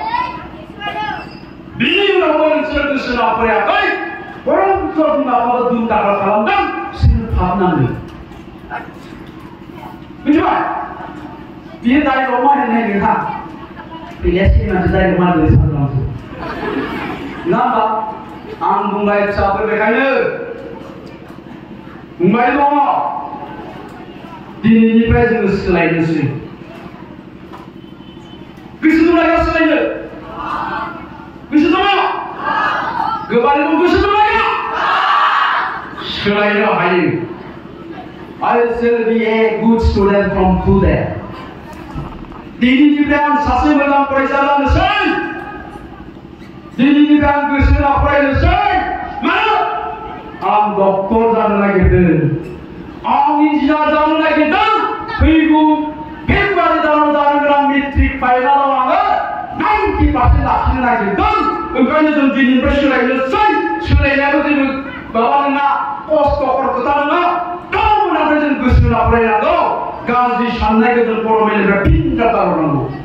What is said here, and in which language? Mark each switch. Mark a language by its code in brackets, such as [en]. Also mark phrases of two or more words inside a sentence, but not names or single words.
[brx] बिनि उनावबो नोंसोरो गोसो होना फरायाखै बरं बिमा बिफाखौ दुम दाखा खालामदों बिसोरनो फाबनांगौ मिथिबाय बियो दाइलग मारिनाय नोंहा फैनाया सिमांसो दाइलग मारिनाय सानदोंसो नङा होमबा आं बुंबाय फिसाफोर बेखायनो बुंबाय दङ दिनैनिफ्राय जोङो सोलायनोसै गोसो दंना सोलायनो गोसो दङ गोबारै दं गोसो दंना सोलायनो हायो [en] I shall be a good student from today. [brx] दिनैनिफ्राय आं सासे मोजां फरायसा जानोसै दिनैनिफ्राय आं गोसो होना फरायनोसै मानो आं डक्टर जानो नागिरदों आं इन्जिनियार जानो नागिरदों फैगौ फेब्रुवारि दानाव जानो गोनां मेट्रिक फाइनालाव आङो 90% लाखिनो नागिरदों ओंखायनो जों दिनैनिफ्राय सोलायनोसै सोलायनायाबो जेबो माबा नङा खस्थ'खर खोथा नङा गावनावनो जों गोसो होना फरायनांगौ गाज्रि साननायखौ जों बर' मेलेमनिफ्राय फिन गारहरनांगौ